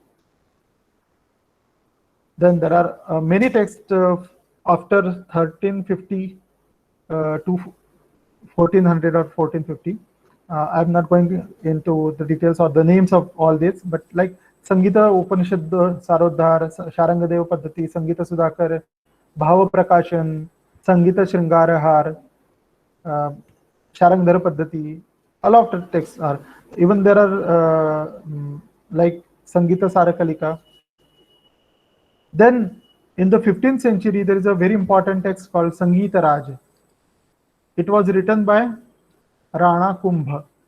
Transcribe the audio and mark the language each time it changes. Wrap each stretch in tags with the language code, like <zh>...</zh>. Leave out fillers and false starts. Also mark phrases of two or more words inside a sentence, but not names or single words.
<en>Then there are many texts after 1350 to 1400 or 1450. I'm not going into the details or the names of all this, but like Sangeeta Upanishad Sarodhar, Sharangadeva Paddhati, Sangeeta Sudhakar, Bhava Prakashan, Sangeeta Shringarahar, Sharangdhara Paddhati, a lot of texts are. Even there are like Sangeeta Sarakalika. Then in the 15th century, there is a very important text called Sangeeta Raj. It was written by Rana Kumbha.</en>